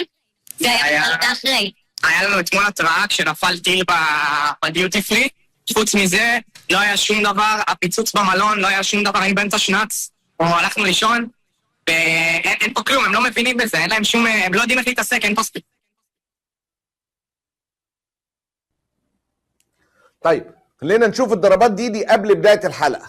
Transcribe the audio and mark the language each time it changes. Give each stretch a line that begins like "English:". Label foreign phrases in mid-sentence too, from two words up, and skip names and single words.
Hebrew: זה היה אחרי. היה לנו אתמול התראה כשנפל טיל בדיוטי פרי, חוץ מזה לא היה שום דבר, הפיצוץ במלון, לא היה שום דבר, היינו באמצע שנץ, או הלכנו לישון, ואין פה כלום, הם לא מבינים בזה, אין להם שום, הם לא יודעים איך להתעסק, אין פה ספיק.
Arabic: طيب خلينا نشوف الضربات دي قبل بداية الحلقة.